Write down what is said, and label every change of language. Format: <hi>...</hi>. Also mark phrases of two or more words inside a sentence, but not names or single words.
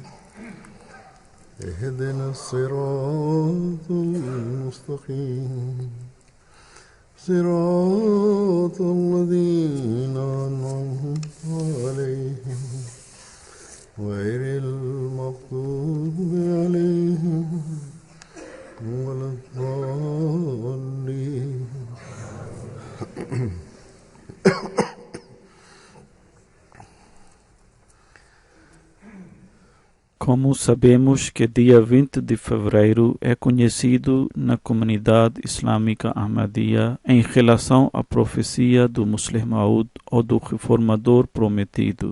<ar>اهدنا الصراط المستقيم صراط الذين أنعمت عليهم غير المغضوب عليهم ولا الضالين.</ar> <pt>Como sabemos que dia 20 de fevereiro é conhecido na comunidade islâmica Ahmadiyya em relação à profecia do Muslih Maud ou do Reformador Prometido.</pt>